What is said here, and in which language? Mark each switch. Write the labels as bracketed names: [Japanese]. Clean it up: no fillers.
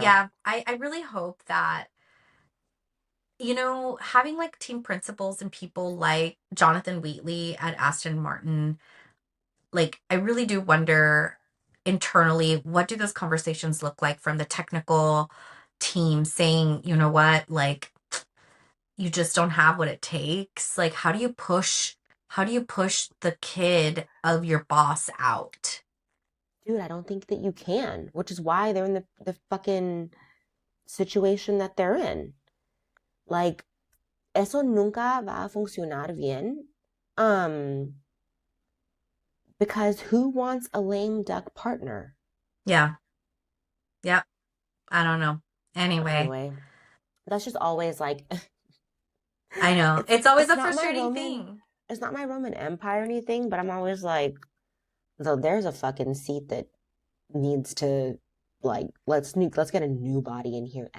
[English] yeah, I really hope that, having like team principals and people like Jonathan Wheatley at Aston Martin, like I really do wonder internally, what do those conversations look like from the technical team saying, you know what, like you just don't have what it takes? Like how do you push the kid of your boss out? Dude, I don't think that you can, which is why they're in the fucking situation that they're in. [Spanish] Like, eso nunca va a funcionar bien. [English] Um, because who wants a lame duck partner? Yeah. Yep. I don't know. Anyway, Anyway, that's just always like I know. It's always it's a not my frustrating Roman thing. it's not my Roman Empire or anything, but I'm always like, so there's a fucking seat that needs to like let's get a new body in here.